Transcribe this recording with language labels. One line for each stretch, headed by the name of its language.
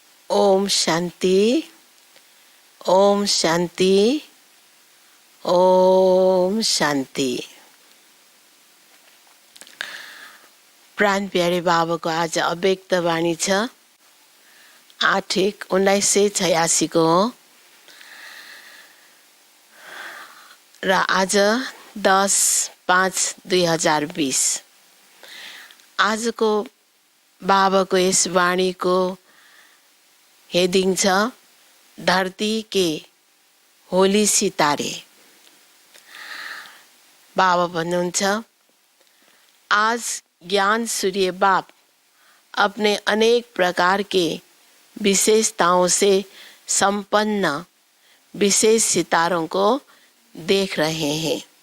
Nepali: ओम शांति, ओम शांति, ओम शांति। प्राण प्यारे बाबाको आज अव्यक्त वाणी छ 8/1/1986 को हो र आज 10/5/2020 आजको बाबाको यस वाणीको हेडिङ छ
Hindi: धरती के होली सितारे।
Nepali: बाबा भन्नुहुन्छ
Hindi: आज ज्ञान सूर्य बाप अपने अनेक प्रकार के विशेषताओं से संपन्न विशेष सितारों को देख रहे हैं।